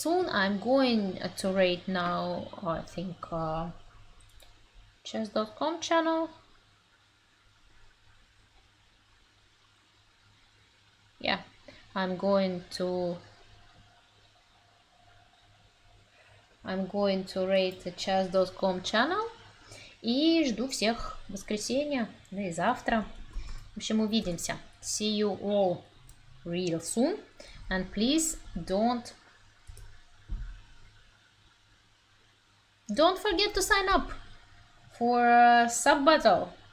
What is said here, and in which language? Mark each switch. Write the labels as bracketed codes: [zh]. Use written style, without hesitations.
[en] I'm going to rate now, I think, chess.com channel. Yeah, I'm going to rate the chess.com channel. [ru] И жду всех в воскресенье, да и завтра. В общем, увидимся. [en] See you all real soon. And please don't forget to sign up for sub battle.